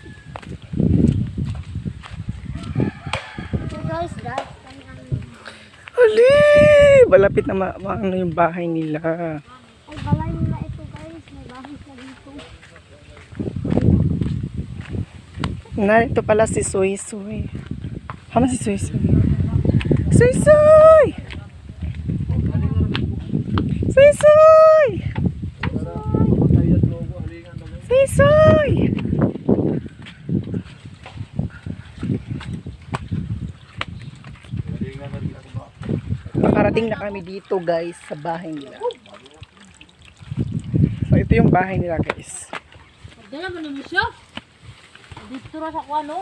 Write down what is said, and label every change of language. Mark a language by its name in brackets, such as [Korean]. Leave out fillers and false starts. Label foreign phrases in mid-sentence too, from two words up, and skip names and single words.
[English] So guys, Ali! [Filipino] Malapit na ano yung bahay nila. ay balay nila ito guys. May bahay sa dito. Narito pala si Soy Soy. Hama si Soy Soy. Soy Soy! Soy Soy! Soy Soy! Nakarating na kami dito guys sa bahay nila. So ito yung bahay nila guys. [Cebuano] Dala man mo siya. Dito ra sa kuano.